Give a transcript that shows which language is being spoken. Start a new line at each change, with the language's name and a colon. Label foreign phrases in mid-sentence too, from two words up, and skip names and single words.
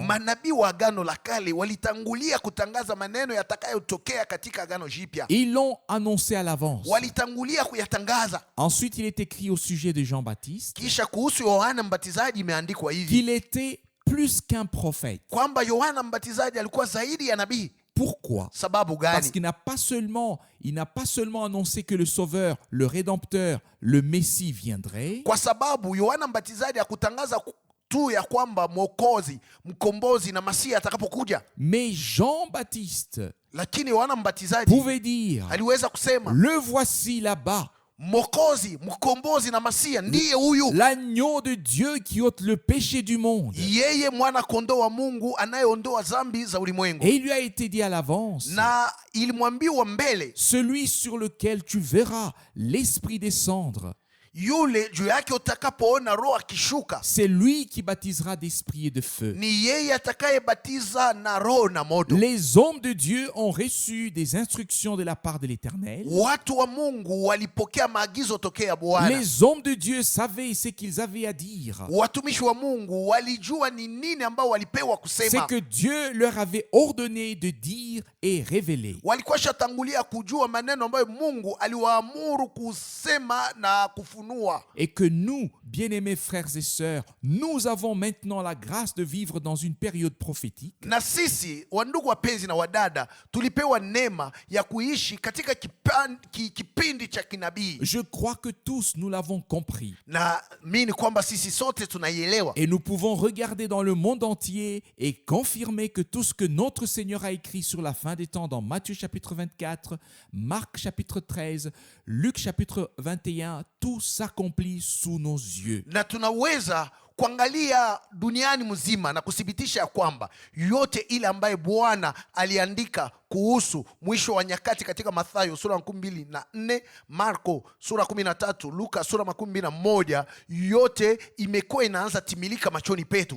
Swahili: Manabii wa Agano la Kale walitangulia kutangaza maneno yatakayotokea katika Agano Jipya,
French: Ils l'ont annoncé à l'avance.
Swahili: walitangulia kuyatangaza.
French: Ensuite, il est écrit au sujet de Jean-Baptiste
Swahili: Kisha kuhusu Yohana Mbatizaji imeandikwa hivi
French: qu'il était plus qu'un prophète.
Swahili: kwamba Yohana Mbatizaji alikuwa zaidi ya nabii.
French: Pourquoi?
Swahili: Sababu
French: Parce
Swahili: gani?
French: qu'il n'a pas seulement annoncé que le Sauveur, le Rédempteur, le Messie viendrait,
Swahili: Kwa sababu Yohana Mbatizaji hakutangaza tu ya kwamba Mwokozi, mkombozi na Masihi atakapokuja,
French: mais Jean-Baptiste
Swahili: lakini Yohana Mbatizaji
French: pouvait dire,
Swahili: aliweza kusema
French: le voici là-bas,
Swahili: Mwokozi, mkombozi na Masihi ndiye huyu,
French: l'agneau de Dieu qui ôte le péché du monde.
Swahili: yeye mwana kondoo wa Mungu anayeondoa dhambi za ulimwengu.
French: Et il lui a été dit à l'avance,
Swahili: Na ilimwambiwa mbele,
French: celui sur lequel tu verras l'Esprit descendre,
Swahili: yule juu yake utakapoona Roho akishuka,
French: c'est lui qui baptisera d'esprit et de feu.
Swahili: ni yeye atakayebatiza na Roho na moto.
French: Les hommes de Dieu ont reçu des instructions de la part de l'Éternel.
Swahili: Watu wa Mungu walipokea maagizo tokea Bwana.
French: Les hommes de Dieu savaient ce qu'ils avaient à dire.
Swahili: Watumishi wa Mungu walijua ni nini ambao walipewa
French: C'est
Swahili: kusema.
French: que Dieu leur avait ordonné de dire et révéler.
Swahili: Walikuwa shatangulia kujua maneno ambayo Mungu aliwaamuru kusema na kufunua.
French: Et que nous, bien-aimés frères et sœurs, nous avons maintenant la grâce de vivre dans une période prophétique.
Swahili: Na sisi wandugu wapenzi na wadada, tulipewa neema ya kuishi katika kipindi cha kinabii.
French: Je crois que tous nous l'avons compris.
Swahili: Na mimi ni kwamba sisi sote tunaielewa.
French: Et nous pouvons regarder dans le monde entier et confirmer que tout ce que notre Seigneur a écrit sur la fin des temps dans Matthieu chapitre 24, Marc chapitre 13, Luc chapitre 21, tout s'accomplit sous nos yeux.
Swahili: Na tunaweza kuangalia duniani mzima na kuthibitisha ya kwamba yote ile ambaye Bwana aliandika kuhusu mwisho wa nyakati katika Mathayo sura 24, Marko sura 13, Luka sura 21, yote imekuwa inaanza timilika machoni petu.